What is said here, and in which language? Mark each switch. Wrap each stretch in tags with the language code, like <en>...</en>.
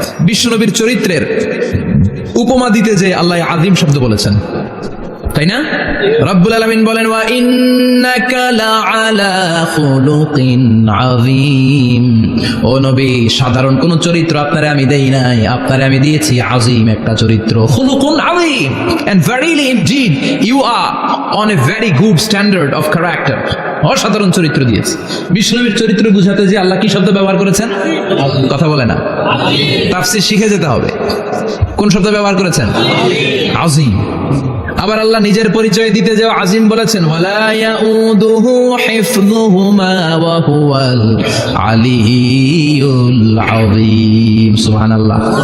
<bn>বিশ্বনবীর চরিত্রের উপমা দিতে যে আল্লাহ আযীম শব্দ বলেছেন, তাই না?</bn> <ar>রব্বুল আলামিন বলেন ওয়া ইন্নাকা লাআলা খুলুকিন আযীম।</ar> <bn>ও নবী, সাধারণ কোন চরিত্র আপনারে আমি দেই নাই, আপনারে আমি দিয়েছি আযীম একটা চরিত্র।</bn> <ar>খুলুকুন আযীম,</ar> <en>and verily indeed you are on a very good standard of character।</en> <bn>অসাধারণ চরিত্র দিয়েছি। বিশ্বনবীর চরিত্র বুঝাতে যে আল্লাহ কি শব্দ ব্যবহার করেছেন? কথা বলে না, তাফসীর শিখে যেতে হবে। কোন শব্দ ব্যবহার করেছেন? আযীম। আবার আল্লাহ নিজের পরিচয় দিতে যে আজিম বলেছেন,</bn> <ar>ওয়ালা ইয়াউদুহু হিফযুহুমা ওয়া হুয়াল আলিয়্যুল আযীম।</ar> <bn>সুবহানাল্লাহ।</bn>